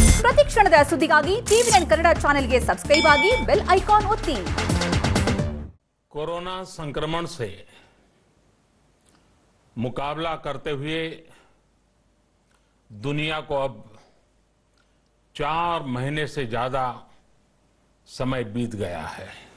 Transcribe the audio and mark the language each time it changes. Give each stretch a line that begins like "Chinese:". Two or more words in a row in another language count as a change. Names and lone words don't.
Kannada: ಪ್ರತಿ ಕ್ಷಣದ ಸುದ್ದಿಗಾಗಿ ಟಿವಿ9 ಕನ್ನಡ ಚಾನೆಲ್ಗೆ ಸಬ್ಸ್ಕ್ರೈಬ್ ಆಗಿ
English: bell icon
Kannada: ಒತ್ತಿ.
Hindi: कोरोना संक्रमण से मुकाबला करते हुए दुनिया को अब 4 महीने से ज्यादा समय बीत गया है.